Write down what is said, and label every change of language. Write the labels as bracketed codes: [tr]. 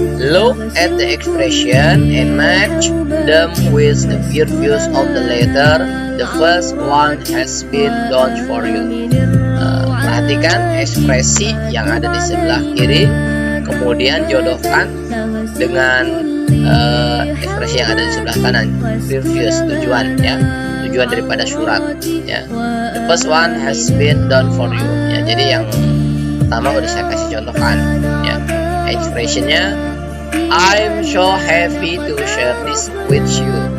[en] Look at the expression and match them with the previous of the letter. The first one has been done for you. [id] Perhatikan ekspresi yang ada di sebelah kiri, kemudian jodohkan dengan ekspresi yang ada di sebelah kanan. Previous, tujuan ya, tujuan daripada surat ya. [en] The first one has been done for you ya. [id] Jadi yang pertama udah saya kasih contohkan ya. [en] Expressionnya I'm so happy to share this with you.